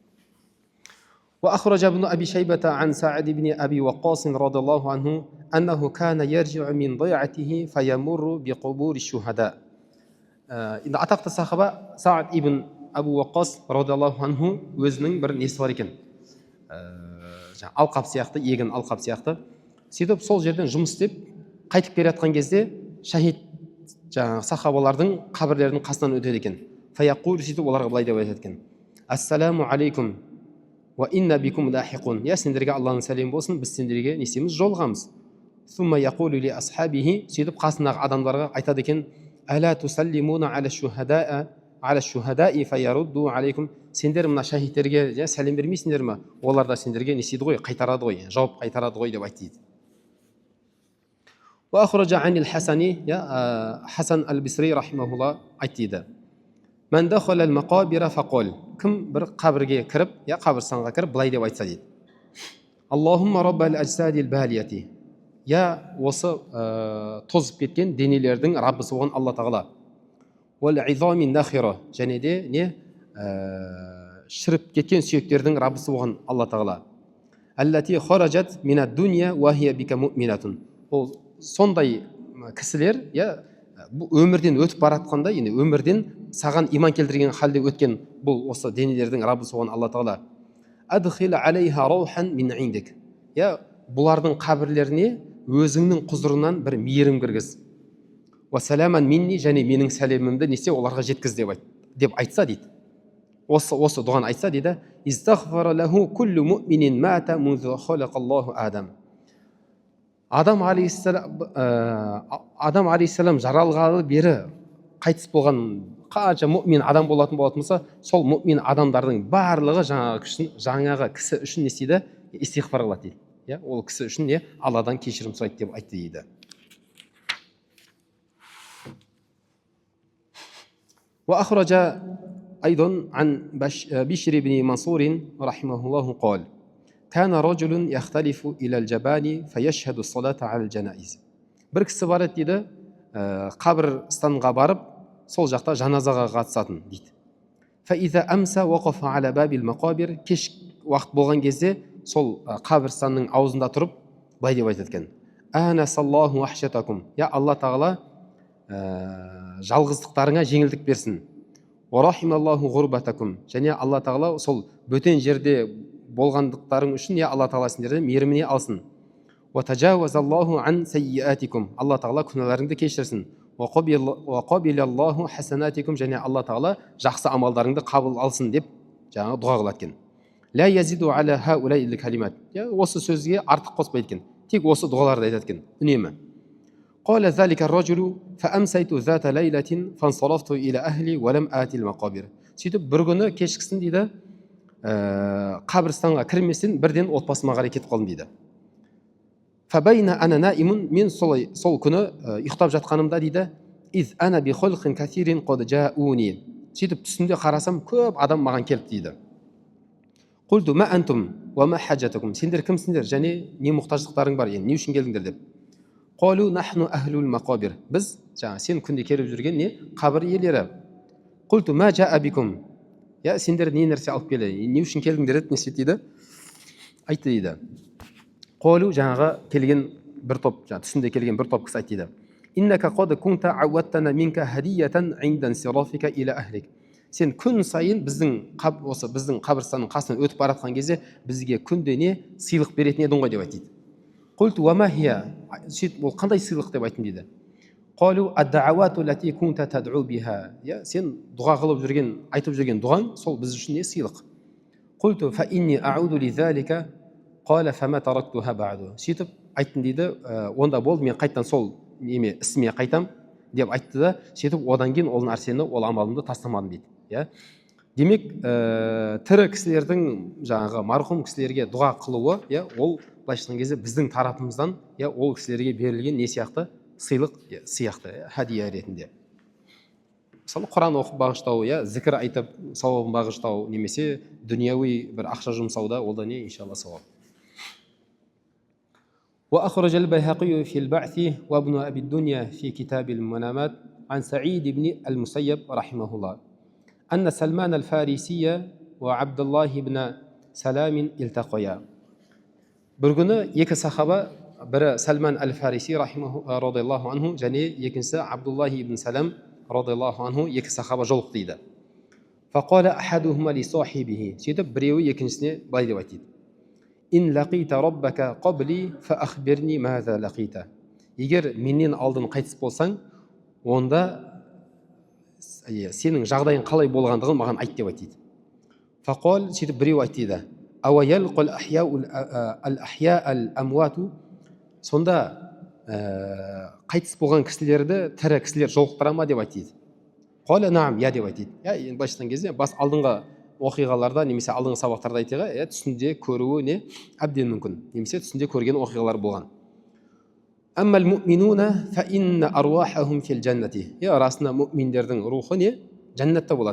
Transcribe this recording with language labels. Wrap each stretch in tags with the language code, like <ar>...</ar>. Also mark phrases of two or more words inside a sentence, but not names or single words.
<ar>وأخرج ابن أبي شيبة عن سعد بن أبي وقاص رضي الله عنه أنه كان يرجع من ضيعته فيمر بقبور الشهداء</ar> <kk>енді атақты сахаба Саад ибн Абу Ваққас</kk> <ar>رضي الله عنه</ar> <kk>өзінің бір несі бар екен алқап сияқты егін алқап сияқты сөйтіп сол жерден жұмыс істеп қайтып келе жатқан кезде шахид жаңағы сахабалардың қабірлерінің қасынан өтеді екен фаяқул сөйтіп оларға былай деп айтады екен</kk> <ar>السلام عليكم وإنا بكم لاحقون</ar> <kk>иә сендерге алланың сәлемі болсын біз сендерге не істейміз жолығамыз</kk> <ar>ثم يقول لأصحابه</ar> <kk>сөйтіп қасындағы адамдарға айтады екен</kk> <ar>ألا تسلمون على الشهداء فيردون عليكم</ar> <kk>сендер мына шахидтерге сәлем бермейсіңдер ме олар да сендерге не істейді ғой қайтарады ғой жауап қайтарады ғой деп айтты дейді</kk> <ar>وأخرج عن الحسن حسن البصري رحمه الله</ar> <kk>айтты дейді</kk> <ar>من دخل المقابر فقال</ar> <kk>кім бір қабірге кіріп я қабірстанға кіріп былай деп айтса дейді</kk> <ar>اللهم رب الأجساد البالية</ar> <kk>я осы тозып кеткен денелердің раббысы болған алла тағала</kk> <ar>والعظام الناخرة</ar> <kk>және де не шіріп кеткен сүйектердің раббысы болған алла тағала</kk> <ar>التي خرجت من الدنيا وهي بك مؤمنة</ar> <kk>ол сондай кісілер иә өмірден өтіп бара жатқанда енді өмірден саған иман келтірген халде өткен бұл осы денелердің раббысы болған алла тағала</kk> <ar>أدخل عليها روحا من عندك</ar> <kk>иә бұлардың қабірлеріне өзіңнің құзырынан бір мейірім кіргіз</kk> <ar>وسلاما مني</ar> <kk>және менің сәлемімді не істе оларға жеткіз деп айтса дейді осы дұғаны айтса дейді</kk> <ar>استغفر له كل مؤمن مات منذ خلق الله آدم</ar> <kk>адам алейхиссалам жаралғалы бері қайтыс болған қанша мұъмин адам болатын болса сол мұъмин адамдардың барлығы жаңағы кісі үшін не істейді истиғфар қылады дейді иә ол кісі үшін не алладан кешірім сұрайды деп айтты дейді</kk> <ar>وأخرج أيضا عن بشر بن منصور رحمه الله قال كان رجل يختلف إلى الجبال فيشهد الصلاة على الجنائز</ar> <kk>бір кісі бар еді дейді қабірстанға барып сол жақта жаназаға қатысатын дейді</kk> <ar>فإذا أمسى وقف على باب المقابر</ar> <kk>кеш уақыт болған кезде сол қабірстанның аузында тұрып былай деп айтады екен</kk> <ar>آنس الله وحشتكم</ar> <kk>я алла тағала жалғыздықтарыңа жеңілдік берсін</kk> <ar>ورحم الله غربتكم</ar> <kk>және алла тағала сол бөтен жерде болғандықтарың үшін я алла тағала сендерді мейіріміне алсын</kk> <ar>وتجاوز الله عن سيئاتكم</ar> <kk>алла тағала күнәларыңды кешірсін</kk> <ar>وتقبل الله حسناتكم</ar> <kk>және алла тағала жақсы амалдарыңды қабыл алсын деп жаңағы дұға қылады екен</kk> <ar>لا يزيد على هؤلاء الكلمات</ar> <kk>осы сөзге артық қоспайды екен тек осы дұғаларды айтады екен үнемі.</kk> <ar>قال ذلك الرجل فأمسيت ذات ليلة فانصرفت إلى أهلي ولم آتي المقابر.</ar> <kk>Сөйтіп бір күні кешкісін дейді қабірстанға кірместен бірден отбасыма қарай кетіп қалдым дейді.</kk> <ar>فبين أنا نائم</ar> <kk>мен сол күні ұйықтап жатқанымда дейді</kk> <ar>إذ أنا بخلق كثير قد جاءوني.</ar> <kk>Сөйтіп түсімде қарасам көп адам маған келіп дейді.</kk> <ar>قلت ما أنتم وما حاجتكم.</ar> <kk>Сендер кімсіңдер және не мұқтаждықтарың бар, не үшін келдіңдер деп.</kk> <ar>قالوا نحن أهل المقابر.</ar> <kk>Біз сен күнде келіп жүрген не қабір иелері.</kk> <ar>قلت ما جاء بكم.</ar> <kk>Сендер не нәрсе алып келді, не үшін келдіңдер деп не дейді? Айтты дейді. قالوا жаңағы келген бір топ, түсінде келген бір топ кісі айтты дейді.</kk> <ar>إنك قد كنت عودتنا منك هدية عند انصرافك إلى أهلك.</ar> <kk>Сен күн сайын біздің қабірстанның қасынан өтіп бара жатқан кезде бізге күнде не сыйлық беретін едің ғой деп айтты.</kk> <ar>قلت وما هي.</ar> <kk>Сөйтіп ол қандай сыйлық деп айттым дейді.</kk> <ar>قالوا الدعوات التي كنت تدعو بها.</ar> <kk>Сен дұға қылып жүрген, айтып жүрген дұғаң сол біз үшін не сыйлық.</kk> <ar>قلت فإني أعود لذلك قال فما تركتها بعد.</ar> <kk>Сөйтіп айттым дейді, онда болды, мен қайтадан сол неме ісіме қайтам деп айтты да, сөйтіп одан кейін ол нәрсені, ол амалымды тастамадым дейді. Демек, тірі кісілердің жаңағы марқұм кісілерге дұға қылуы, ол былайша айтқан кезде біздің тарапымыздан ол кісілерге берілген не сияқты? Сыйлық сияқты, хадия ретінде. Мысалы, Құран оқып бағыштау, зікір айтып сауабын бағыштау, немесе дүнияуи бір ақша жұмсауда, ол да не, иншалла, сауап.</kk> <ar>وأخرج البيهقي في البعث وابن أبي الدنيا في كتاب المنامات عن سعيد بن المسيب رحمه الله أن سلمان الفارسي وعبد الله بن سلام التقيا.</ar> <kk>Bir күні екі сахаба, бірі Сальман әл-Фариси</kk> <ar>رضي الله عنه</ar> <kk>және екіншісі Абдуллахи ибн Салам</kk> <ar>رضي الله عنه,</ar> <kk>екі сахаба жолықты дейді.</kk> <ar>فقال أحدهما لصاحبه.</ar> <kk>Сөйтіп біреуі екіншісіне былай деп айтты.</kk> <ar>إن لقيت ربك قبلي فأخبرني ماذا لقيت.</ar> <kk>Егер менен алдын қайтыс болсаң, онда сенің жағдайың қалай болғандығын маған айт деп айтты.</kk> <ar>فقال.</ar> <kk>Сөйтіп біреу айтты дейді.</kk> <ar>أو يلقى الأحياء الأموات.</ar> <kk>Сонда қайтыс болған кісілерді тірі кісілер жолықтыра ма деп айтты.</kk> <ar>قال نعم.</ar> <kk>деп айтты. Енді былайша айтқан кезде бас алдыңғы оқиғаларда немесе алдыңғы сабақтарда айтыға түсінде көруі не әбден мүмкін, немесе түсінде көрген оқиғалар болған.</kk> <ar>أما المؤمنون فإن أرواحهم في الجنة.</ar> <kk>Расында мүминдердің рухы не жәннатта болады.</kk>